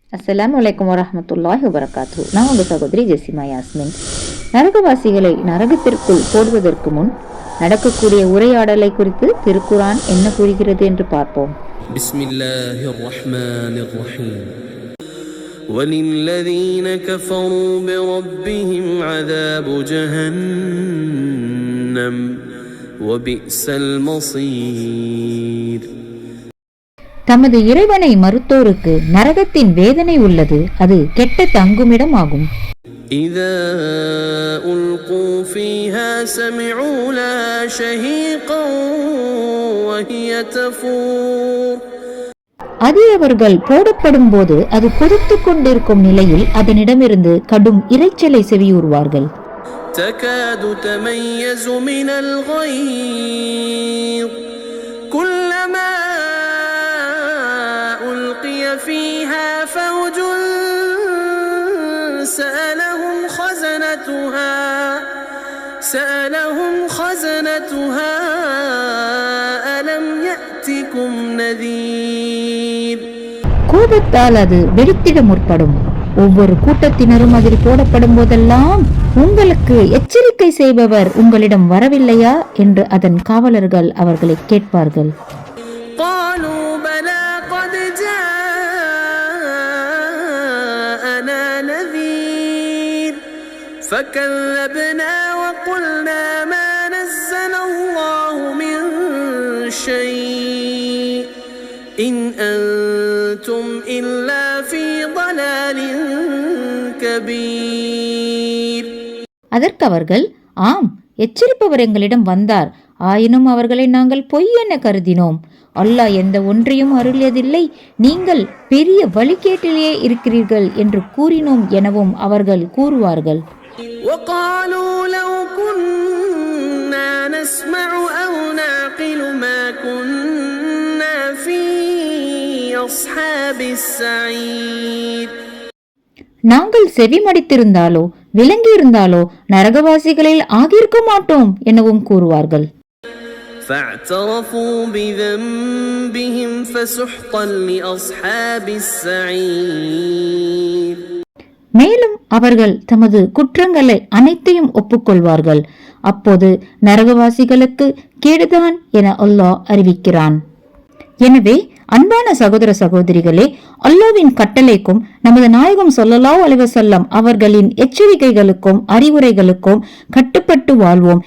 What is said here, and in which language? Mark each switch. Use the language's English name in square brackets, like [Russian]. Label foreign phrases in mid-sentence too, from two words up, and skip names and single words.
[Arabic] السلام عليكم ورحمة الله وبركاته. [Tamil] நான் உங்கள் சகோதரி ஜெசிமா யாஸ்மின். நரகவாசிகளை நரகத்திற்குள் போடுவதற்கு முன் நடக்கக்கூடிய உரையாடலை குறித்து திருக்குரான் என்ன கூறுகிறது என்று பார்ப்போம். [Arabic] بسم الله الرحمن الرحيم. وَلِلَّذِينَ كَفَرُوا بِرَبِّهِمْ عَذَابُ جَهَنَّمَ وَبِئْسَ الْمَصِيرُ. [Tamil] தமது இறைவனை மறுத்தோருக்கு நரகத்தின் வேதனை உள்ளது, அது கெட்ட தங்குமிடம் ஆகும். [Arabic] إِذَا أُلْقُوا فِيهَا سَمِعُوا لَهَا شَهِيقًا وَهِيَ تَفُورُ. [Tamil] அதில் அவர்கள் போடப்படும் போது அது கொதித்து கொண்டிருக்கும் நிலையில் அதனிடமிருந்து கடும் இரைச்சலை செவியுறுவார்கள். [Arabic] تَكَادُ تَمَيَّزُ مِنَ الْغَيْظِ كُلَّمَا أُلْقِيَ فِيهَا فَوْجٌ سألهم خزنتها ألم يأتكم نذير. [Tamil] கோபத்தால் அது வெடித்திட முற்படும். ஒவ்வொரு கூட்டத்தினரும் அதில் போடப்படும் போதெல்லாம் உங்களுக்கு எச்சரிக்கை செய்பவர் உங்களிடம் வரவில்லையா என்று அதன் காவலர்கள் அவர்களை கேட்பார்கள். [Arabic] قالوا بلى قد جاءنا نذير فكذبنا وقلنا ما نزل الله من شيء إن أنتم إلا في ضلال كبير. [Tamil] அதற்கு அவர்கள், ஆம், எச்சரிப்பவர் எங்களிடம் வந்தார், ஆயினும் அவர்களை நாங்கள் பொய் என கருதினோம். அல்லாஹ் எந்த ஒன்றையும் அருளியதில்லை, நீங்கள் பெரிய வழிகேட்டிலேயே இருக்கிறீர்கள் என்று கூறினோம் எனவும் அவர்கள் கூறுவார்கள். [Arabic] وقالوا لو كنا نسمع أو نعقل ما كنا في أصحاب السعير. [Tamil] நாங்கள் செவிமடித்திருந்தாலோ விளங்கியிருந்தாலோ நரகவாசிகளில் ஆகியிருக்க மாட்டோம் எனவும் கூறுவார்கள். [Arabic] فاعترفوا بذنبهم فسحقا لأصحاب السعير. [Tamil] மேலும் அவர்கள் தமது குற்றங்களை அனைத்தையும் ஒப்புக்கொள்வார்கள். அப்போது நரகவாசிகளுக்கு கேடுதான் என அல்லாஹ் அறிவிக்கிறான். எனவே அன்பான சகோதர சகோதரிகளே, அல்லாஹ்வின் கட்டளைக்கும் நமது நாயகம் [Arabic] صلى الله عليه وسلم [Tamil] அவர்களின் எச்சரிக்கைகளுக்கும் அறிவுரைகளுக்கும் கட்டுப்பட்டு வாழ்வோம்.